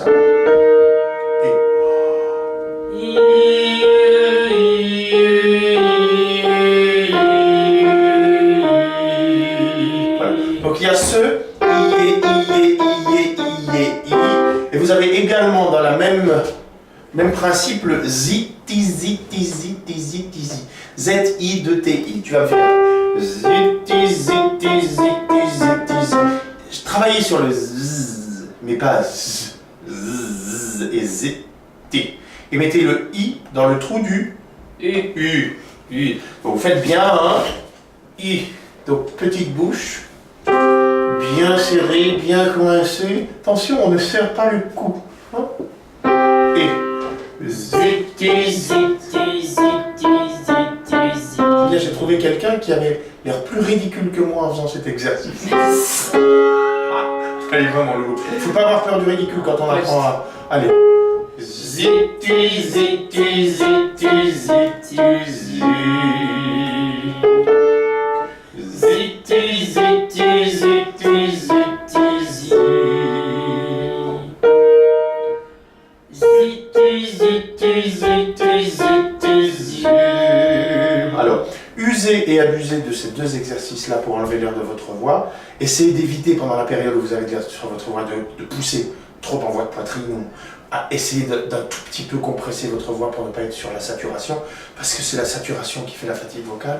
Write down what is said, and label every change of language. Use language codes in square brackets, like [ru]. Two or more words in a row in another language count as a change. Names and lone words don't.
[fr] Et... Voilà. Donc il y a ce et vous avez également dans la même principe le zi, ti, zi, ti, zi, ti, zi, ti, zi. Z-I, 2-T-I. Tu vas faire zi, ti, zi, ti, zi, ti, zi, ti, zi. Je travaillais sur le z, mais pas z, et z, t. Et mettez le i dans le trou du u. Donc vous faites bien un i. Donc petite bouche, bien serrée, bien coincée. Attention, on ne serre pas le cou. Et j'ai trouvé quelqu'un qui avait l'air plus ridicule que moi en faisant cet exercice. Allez, vraiment le goût. Il ne faut pas avoir peur du ridicule quand on apprend à... Allez. Ziti, ziti, ziti, ziti, zi. Ziti, ziti, ziti, ziti, zi. Alors, usez et abusez de ces deux exercices-là pour enlever l'air de votre voix. Essayez d'éviter pendant la période où vous avez de l'air sur votre voix de pousser trop en voix de poitrine ou essayez d'un tout petit peu compresser votre voix pour ne pas être sur la saturation, parce que c'est la saturation qui fait la fatigue vocale.